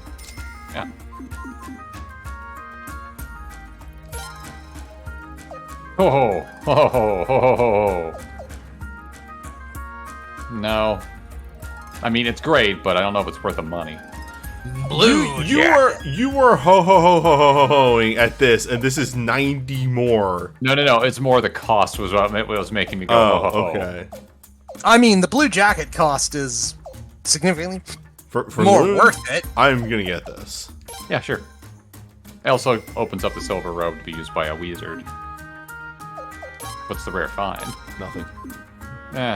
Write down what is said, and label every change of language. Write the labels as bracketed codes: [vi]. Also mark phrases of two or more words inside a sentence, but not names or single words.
[en] Yeah. Ho ho ho ho ho ho ho. No. I mean, it's great, but I don't know if it's worth the money. Blue You were ho-ho-ho-ho-ho-hoing at this, and this is 90 more. No. It's more the cost was what was making me go. Oh, ho, ho, ho. okay. I mean, the blue jacket cost is significantly For more Loon, worth it. I'm gonna get this. Yeah, sure. It also opens up the silver robe to be used by a wizard. What's the rare find? Nothing. Eh,